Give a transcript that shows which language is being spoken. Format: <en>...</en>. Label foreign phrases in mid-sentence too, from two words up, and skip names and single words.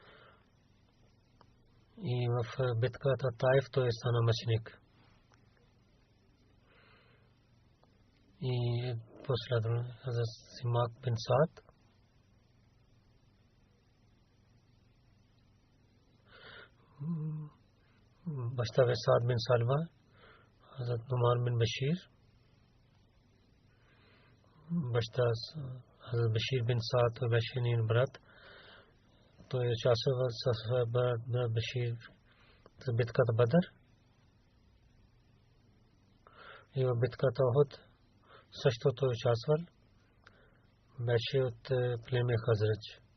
<bg>И в битката Таиф той стана мъченик. И последва Хазрат Симак бин Саад. Баща бе Саад бин Салва, Хазрат Нуман бин Башир. Баща Хазрат Башир бин Саад, той беше нейн брат. Той участвал с брат Башир в битката Бадър. И в битката Ухуд също той участвал. Беше от племе Хазрач.</bg>